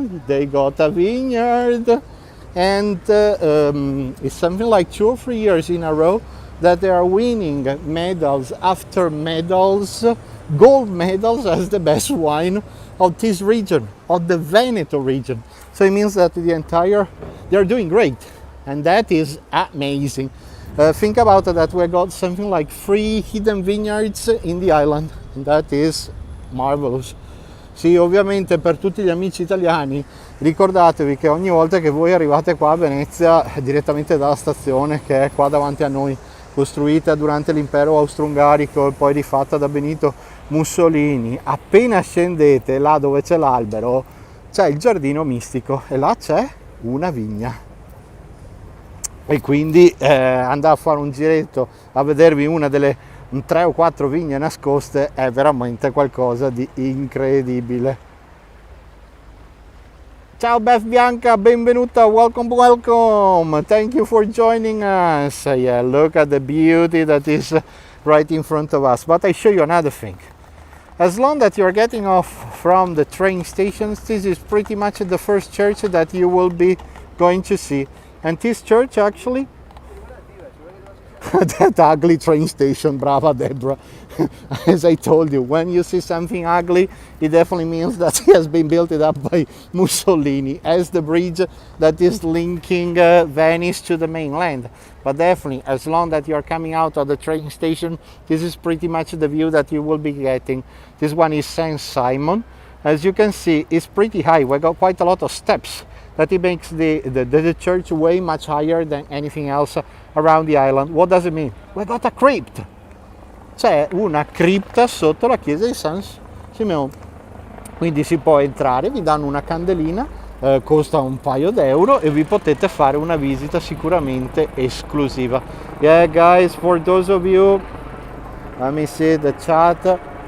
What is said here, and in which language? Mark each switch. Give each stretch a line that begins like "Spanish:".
English: They got a vineyard. And it's something like 2 or 3 years in a row that they are winning medals after medals, gold medals as the best wine of this region, of the Veneto region. So it means that they're doing great, and that is amazing. Think about it, that we got something like 3 hidden vineyards in the island, and that is marvelous.
Italian: Sì, ovviamente per tutti gli amici italiani, ricordatevi che ogni volta che voi arrivate qua a Venezia, direttamente dalla stazione che è qua davanti a noi, costruita durante l'impero austro-ungarico e poi rifatta da Benito Mussolini, appena scendete là dove c'è l'albero, c'è il giardino mistico e là c'è una vigna. E quindi andare a fare un giretto a vedervi una delle 3 o 4 vigne nascoste è veramente qualcosa di incredibile. Ciao Beth Bianca, benvenuta,
English: welcome, thank you for joining us. Yeah, look at the beauty that is right in front of us. But I show you another thing. As long that you're getting off from the train stations, this is pretty much the first church that you will be going to see. And this church actually, that ugly train station, brava Deborah. As I told you, when you see something ugly, it definitely means that it has been built up by Mussolini, as the bridge that is linking Venice to the mainland. But definitely, as long that you're coming out of the train station, this is pretty much the view that you will be getting. This one is Saint Simon. As you can see, it's pretty high. We got quite a lot of steps. That it makes the church way much higher than anything else around the island. What does it mean? We got a crypt.
Italian: C'è una cripta sotto la chiesa di San Simeone. Quindi si può entrare, vi danno una candelina, costa un paio d'euro e vi potete fare una visita sicuramente esclusiva.
English: Yeah guys, for those of you, let me see the chat.